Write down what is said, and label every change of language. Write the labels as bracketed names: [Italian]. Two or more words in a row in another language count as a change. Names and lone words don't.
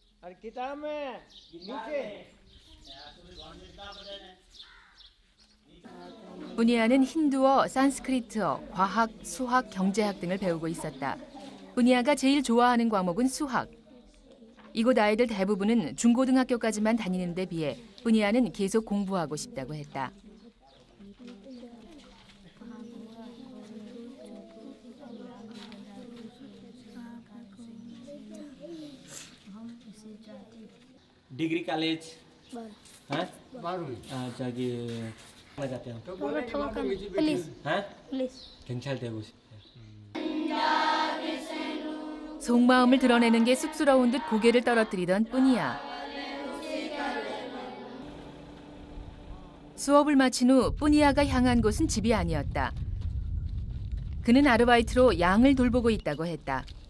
[Korean] 뿌니아는 힌두어, 산스크리트어, 과학, 수학, 경제학 등을 배우고 있었다. 뿌니아가 제일 좋아하는 과목은 수학. 이곳 아이들 대부분은 중고등학교까지만 다니는 데 비해 뿌니아는 계속 공부하고 싶다고 했다. [English] degree college [Hindi] हैं? [Korean] 저기 맞았대요. [Hindi] पुलिस हैं? पुलिस [Korean] 경찰 되고 싶대. 속마음을 드러내는 게 쑥스러운 듯 고개를 떨어뜨리던 뿌니아. 수업을 마친 후 뿌니아가 향한 곳은 집이 아니었다. 그는 아르바이트로 양을 돌보고 있다고 했다.